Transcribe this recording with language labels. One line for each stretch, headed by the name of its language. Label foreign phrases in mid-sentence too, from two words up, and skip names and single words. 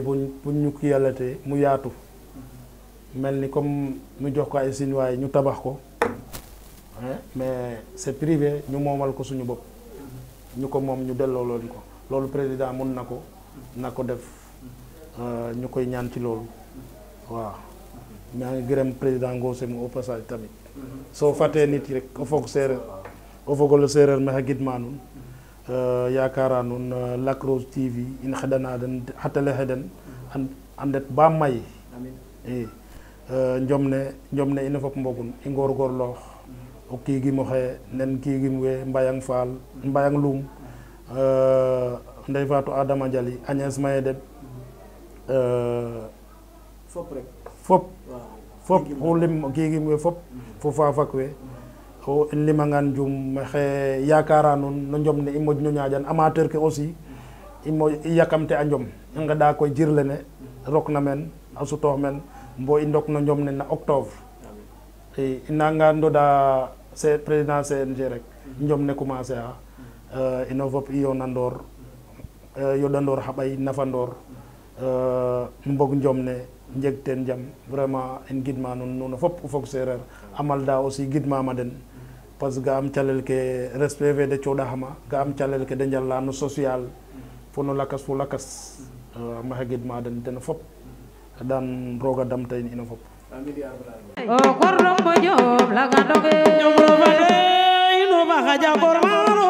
Wolof: bu ñu ko yàllatee mu yaatu mel ni comme mu jox ko ay Chinois ñu tabax ko mais c'est privé ñu moomal ko suñu bopp ñu ko moom ñu delloo loolu ko loolu président mun na ko def ñu koy ñaan ci loolu waaw maa ngi gërëm président Ngose mu
French: au passage
Wolof: tamit soo fàttee nit yi rek
Serer: o fogole séeréer maxa gidma nuun yaakaara nuun Lac Rose TV in xeɗana den xa télé xeɗen a ndet ba may i njom ne ino fop mbogun i ngorgorloox o kiigim oxe nen kiigim we Mbayang Loum Ndey Faatu Adama Jali Agnès Maye Deb fop o lim kiigim we fop fo faafak we o limangan jum xe yaakaara nuun no njom ne i moƴno ñaaƴan amateur ke aussi i yakamte a njom i ngeɗa koy jir lene rok na meen a sutoox meen mbo i ndok no njom ne na octobre i nanga ndoda président CNG rek njom ne commencer a ino fop i yoɗandoor xa ɓay nafandoor mbog njom ne njeg teen jam vraiment in gidma nuun fop o fog seereer Amalda aussi gidmama den
French: parce que
Serer: ga am calel ke respect fe de cooɗaxama ga am calel ke de njala no social fo no lakas fo lakas maxe gidma den fop dan roga damta in ino fop o korɗo moƴo laganoge ñomro fade ino maxa jakorma